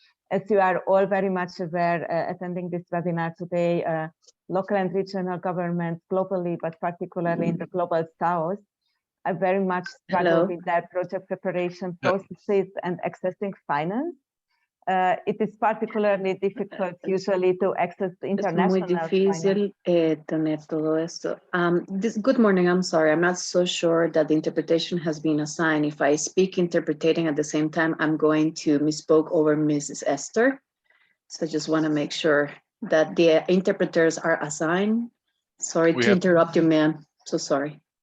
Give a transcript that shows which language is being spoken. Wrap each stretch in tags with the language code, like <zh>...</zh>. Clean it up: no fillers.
<en>As you are all very much aware, attending this webinar today, local and regional governments globally, but particularly in the Global South, are very much struggle with their project preparation processes and accessing finance. It is particularly difficult usually to access the international</en> <es>Es muy difícil tener todo esto.</es> <en>Good morning, I'm sorry. I'm not so sure that the interpretation has been assigned. If I speak interpreting at the same time, I'm going to misspoke over Mrs. Esther. So I just want to make sure that the interpreters are assigned. Sorry to interrupt you, ma'am. So sorry.</en>